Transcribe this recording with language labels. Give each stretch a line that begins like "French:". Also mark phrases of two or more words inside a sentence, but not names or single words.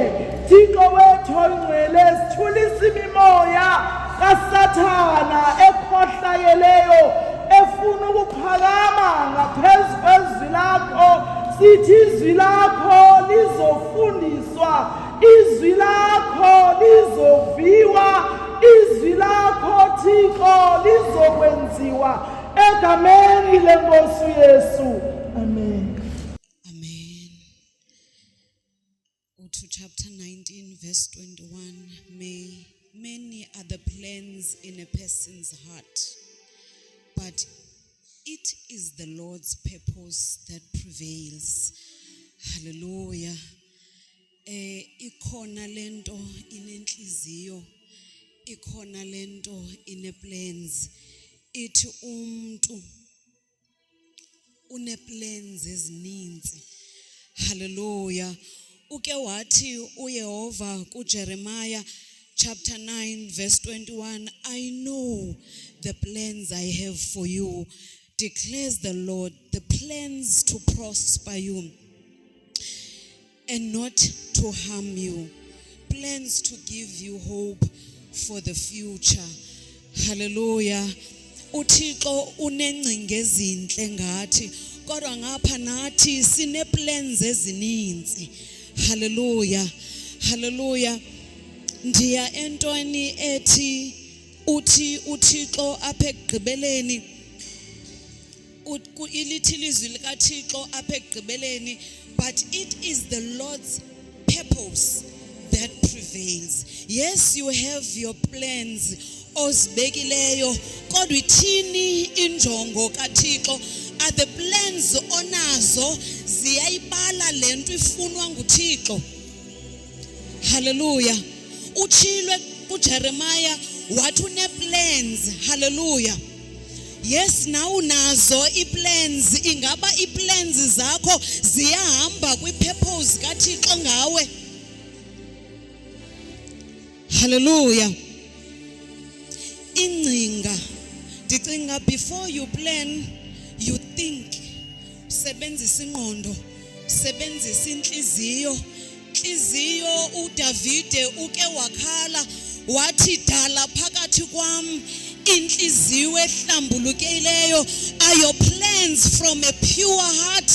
Xhosa: Thixo wethu ongcwele, sithulisa imimoya kaSathana ekhohlakeleyo efuna ukuphakama ngaphezu kwezwi lakho. Sithi izwi lakho lizofundiswa, izwi lakho lizoviwa, izwi lakho Thixo lizokwenziwa egameni leNkosi Yesu. Amen.
English: Amen. To chapter 19 verse 21. Many are the plans in a person's heart, but it is the Lord's purpose that prevails. Hallelujah.
Xhosa: Ikhona lento inenhliziyo, ikhona lento ine-plans. Ithi umuntu une-plans ezininzi. Hallelujah. Uke wathi uYehova kuJeremiah
English: chapter 9 verse 21, I know the plans I have for you, declares the Lord, the plans to prosper you and not to harm you, plans to give you hope for the future. Hallelujah.
Xhosa: uThixo unengcinga ezinhle ngathi, kodwa ngapha nathi sine plans ezininzi. Hallelujah. Hallelujah. Ndiya entweni ethi uthi uThixo apha ekugqibeleni, ilithi ilizwi likaThixo apha ekugqibeleni,
English: but it is the Lord's purpose that prevails. Yes, you have your plans
Xhosa: ozibekileyo, kodwa ithini injongo kaThixo?
English: Are the plans
Xhosa: onazo ziyayibala lento ifunwa nguThixo? Hallelujah. Utshilwe kuJeremiah wathi une-plans. Hallelujah.
English: Yes, now
Xhosa: unazo i-plans. Ingaba i-plans zakho ziyahamba kwi-purpose kaThixo ngawe? Hallelujah. Ingcinga, ndicinga
English: before you plan, you think.
Xhosa: Sebenzisa ingqondo, sebenzisa inhliziyo. Inhliziyo uDavide uke wakhala wathi dala phakathi kwami inhliziyo ehlambulukileyo.
English: Are your plans plans from a pure heart?